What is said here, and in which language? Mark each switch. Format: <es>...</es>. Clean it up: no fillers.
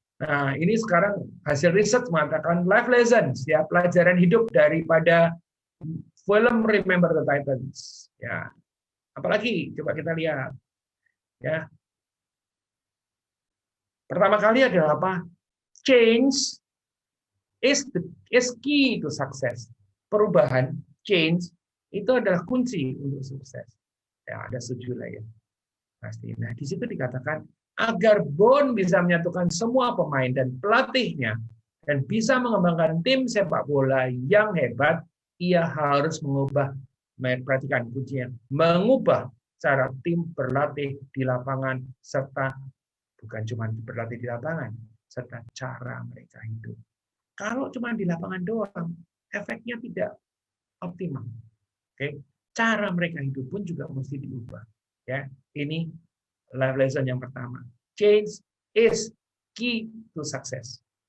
<id>Nah, ini sekarang hasil riset mengatakan life lessons, ya pelajaran hidup daripada film Remember the Titans. Ya, apalagi coba kita lihat. Ya, pertama kali adalah apa?</id> <en>change is key to success.</en> <id>Perubahan, change, itu adalah kunci untuk sukses. Ya, ada setuju lah ya. Pasti. Nah, di situ dikatakan agar Bond bisa menyatukan semua pemain dan pelatihnya dan bisa mengembangkan tim sepak bola yang hebat, ia harus perhatikan kuncinya, mengubah cara tim berlatih di lapangan serta bukan cuma berlatih di lapangan, serta cara mereka hidup. Kalau cuma di lapangan doang, efeknya tidak optimal. Oke, cara mereka hidup pun juga mesti diubah. Ya, ini life lesson yang pertama.</id> <en>Change is key to success.</en>